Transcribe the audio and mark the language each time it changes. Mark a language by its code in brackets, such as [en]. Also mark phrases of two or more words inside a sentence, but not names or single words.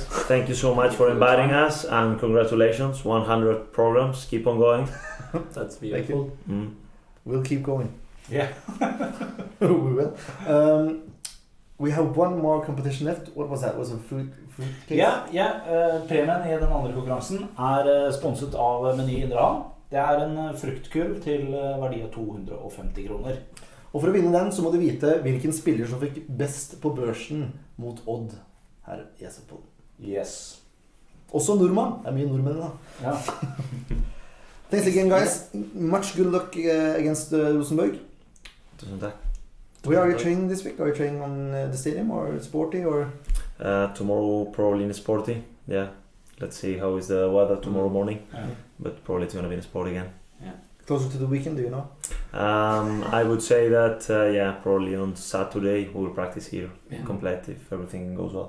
[en] Thank you so much for inviting us, and congratulations, 100 programs. Keep on going. That's beautiful. We'll keep going. Yeah. We will. We have one more competition left. What was that? Was it fruit cake? [no] Premien i den andre konkurransen sponset av Meny Indrehamn. Det en fruktkurv til verdi av 250 kroner. Og for å vinne den så må du vite hvilken spiller som fikk best på børsen mot Odd her i SF-Podden. Yes. Også nordmann. Det mye nordmenn da. Ja. [en] Thanks again, guys. Much good luck against Rosenborg. [no] Tusen takk. [en] Where are you training this week? Are you training on the stadium or Sporty or? Tomorrow probably in the Sporty. Yeah. Let's see how is the weather tomorrow morning. But probably it's going to be in the Sport again. Yeah. Closer to the weekend, do you know? I would say that probably on Saturday we'll practice here complete if everything goes well.